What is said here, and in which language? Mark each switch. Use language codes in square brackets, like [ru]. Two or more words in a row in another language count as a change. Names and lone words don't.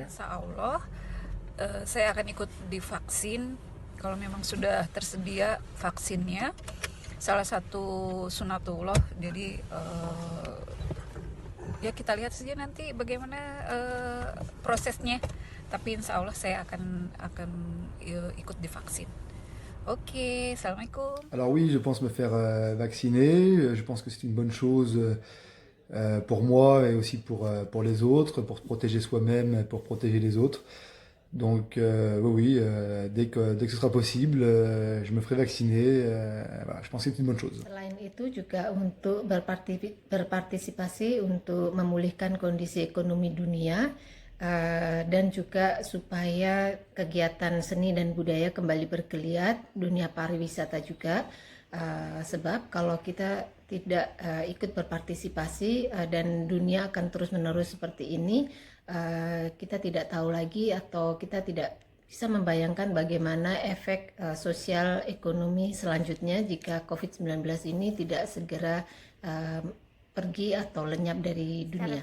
[ar] إن شاء الله [id] saya akan ikut divaksin kalau memang sudah tersedia vaksinnya. Salah satu sunatullah, jadi ya kita lihat saja nanti bagaimana prosesnya. Tapi [ar] إن شاء الله [id] saya akan ikut divaksin. Ok, assalamualaikum. [fr] Alors oui, je pense me faire vacciner. Je pense que c'est une bonne chose pour moi et aussi pour les autres, pour se protéger soi-même, pour protéger les autres. Donc oui, dès que ce sera possible, je me ferai vacciner. Voilà, je pense que c'est une bonne chose. [id] Selain itu juga untuk berpartisipasi untuk memulihkan kondisi ekonomi dunia, dan juga supaya kegiatan seni dan budaya kembali bergeliat, dunia pariwisata juga, sebab kalau kita tidak ikut berpartisipasi dan dunia akan terus-menerus seperti ini, kita tidak tahu lagi atau kita tidak bisa membayangkan bagaimana efek sosial ekonomi selanjutnya jika COVID-19 ini tidak segera pergi atau lenyap dari dunia.